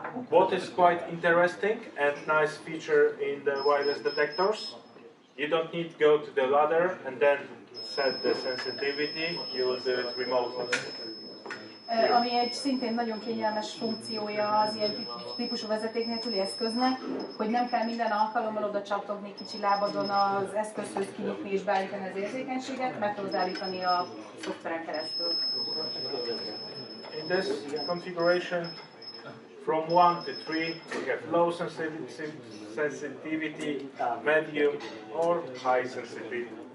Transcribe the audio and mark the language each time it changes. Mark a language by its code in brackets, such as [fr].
[en] What is quite interesting and nice feature in the wireless detectors, you don't need to go to the ladder and then set the sensitivity, you will do it remotely. [hu] Ami egy szintén nagyon kényelmes funkciója az ilyen típusú vezeték nélküli eszköznek, hogy nem kell minden alkalommal oda csattogni kicsi lábadon az eszközhöz, kinyitni és beállítani az érzékenységet, meg tudod állítani a szoftveren keresztül. [en] In this configuration, from 1 to 3, we have low sensitivity, medium or high sensitivity.